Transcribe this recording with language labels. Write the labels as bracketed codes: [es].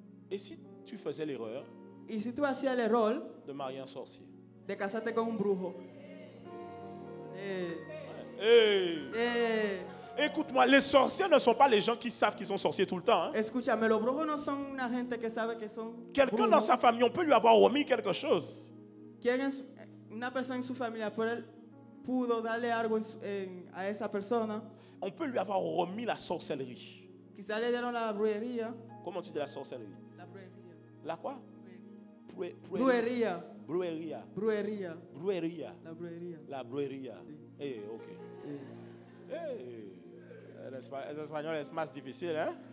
[fr] Et si tu faisais l'erreur [es] Y si tú hacías el error [fr] de marier un sorcier? [es] de casarte con un brujo, Hey. [fr] Écoute-moi, les sorciers ne sont pas les gens qui savent qu'ils sont sorciers tout le temps. Hein. [es] escúchame, los brujos no son una gente que sabe que son [fr] Quelqu'un dans [es] brujos. [fr] sa famille, on peut lui avoir remis quelque chose. [es] Una persona en su familia pudo darle algo a esa persona. [fr] On peut lui avoir remis la sorcellerie. [es] Quizá le dieron la brujería. [fr] Comment tu dis la sorcellerie? [es] La brujería. [fr] La quoi? [es] Brujería. Brujería. Brujería. Brujería. La brujería. La brujería. Sí. Eh, ok. Eh, el español es más difícil, ¿eh?